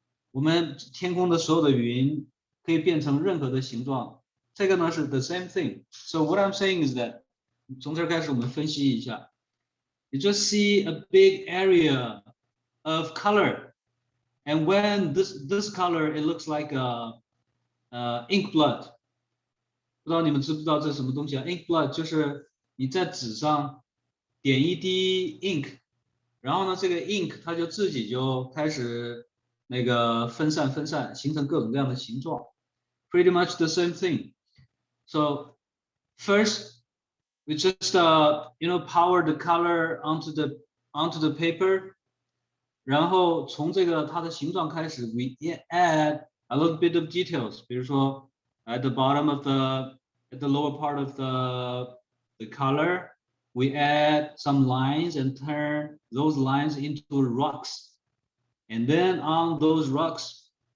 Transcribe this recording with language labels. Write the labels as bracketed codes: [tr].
[zh] 我们天空的所有的云可以变成任何的形状，这个呢是 the same thing. [en] So what I'm saying is that 从这儿开始我们分析一下 you just see a big area of color, and when this color it looks like ink blood. [zh] 不知道你们知不知道这是什么东西啊 ？Ink blood 就是你在纸上点一滴 ink， 然后呢，这个 ink 它就自己就开始那个分散，形成各种各样的形状。 Pretty much the same thing. So first, [en] we just power the color onto the paper，然后从这个它的形状开始 we add a little bit of details，比如说 at the bottom of at the lower part of the color we add some lines and turn those lines into rocks, and then on those rocks